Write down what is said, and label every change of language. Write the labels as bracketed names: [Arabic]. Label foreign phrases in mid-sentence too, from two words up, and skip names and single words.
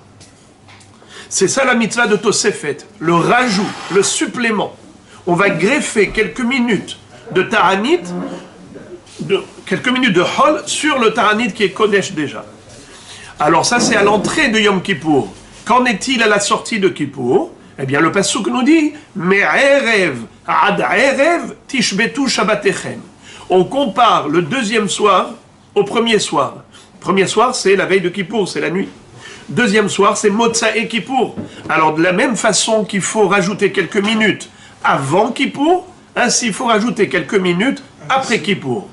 [French] C'est ça la mitzvah de Tosefet, le rajout, le supplément. On va greffer quelques minutes de Ta'anit, quelques minutes de Hol sur le Ta'anit qui est Kodesh déjà. Alors ça c'est à l'entrée de Yom Kippour. Qu'en est-il à la sortie de Kippour? Eh bien le Passouk nous dit [Hebrew] מערב עד ערב תשבתו שבתכם. [French] On compare le deuxième soir au premier soir. Premier soir c'est la veille de Kippour, c'est la nuit. Deuxième soir c'est [Hebrew] מוצאי כיפור. [French] Alors de la même façon qu'il faut rajouter quelques minutes avant Kippour, ainsi il faut rajouter quelques minutes après Kippour.